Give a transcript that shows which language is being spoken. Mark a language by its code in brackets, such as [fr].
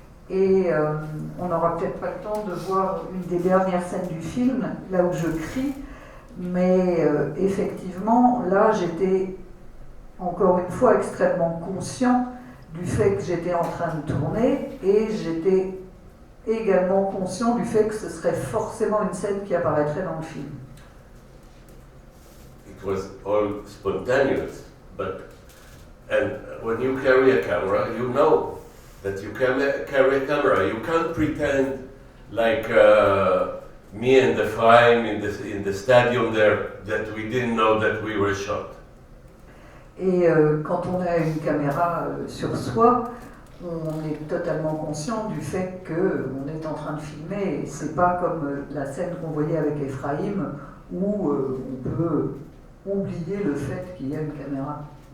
[fr] Et on n'aura peut-être pas le temps de voir une des dernières scènes du film, là où je crie, mais effectivement, là, j'étais encore une fois extrêmement conscient du fait que j'étais en train de tourner, et j'étais également conscient du fait que ce serait forcément une scène qui apparaîtrait dans le film. [en] It was all spontaneous, and when you carry a camera, you know that you can carry a camera. You can't pretend like me and the Ephraim in the stadium there that we didn't know that we were shot. [fr] Et quand on a une caméra sur soi, on est totalement conscient du fait qu'on est en train de filmer. C'est pas comme la scène qu'on voyait avec Ephraim où on peut oublier le fait qu'il y a une caméra.